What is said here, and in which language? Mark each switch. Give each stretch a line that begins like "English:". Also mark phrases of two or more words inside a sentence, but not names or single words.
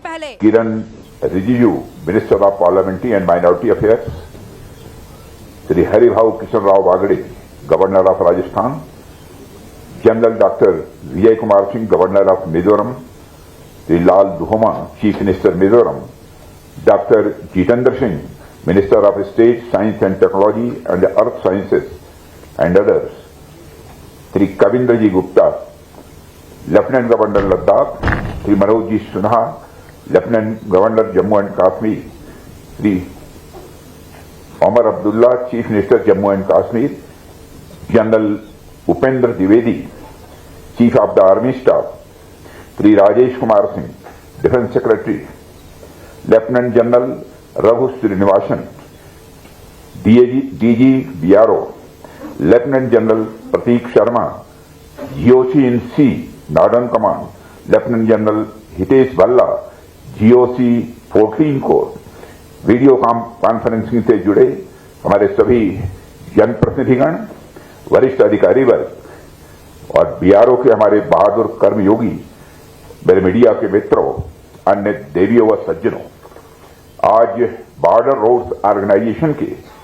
English: Kiran Rijiju, Minister of Parliamentary and Minority Affairs, Sri Haribhau Kishan Rao Bagade, Governor of Rajasthan, General Dr. Vijay Kumar Singh, Governor of Mizoram, Sri Lal Duhoma, Chief Minister Mizoram, Dr. Jitendra Singh, Minister of State, Science and Technology and Earth Sciences, and others, Sri Kavindraji Gupta, Lieutenant Governor Ladakh, Sri Manojji Sinha, Lieutenant Governor Jammu and Kashmir, Sri Omar Abdullah, Chief Minister Jammu and Kashmir, General Upendra Dwivedi, Chief of the Army Staff, Sri Rajesh Kumar Singh, Defence Secretary, Lieutenant General Raghu Srinivasan, DG BRO, Lieutenant General Prateek Sharma, GOC in C, Northern Command, Lieutenant General Hitesh Bhalla,
Hindi: GOC 14 कोर,
English: video conferencing
Hindi: से जुड़े हमारे सभी जनप्रतिनिधिगण, वरिष्ठ अधिकारी वर्ग और बीआरओ के हमारे बहादुर कर्मयोगी, मेरे मीडिया के मित्रों, अन्य देवियों व सज्जनों, आज बॉर्डर रोड्स ऑर्गेनाइजेशन के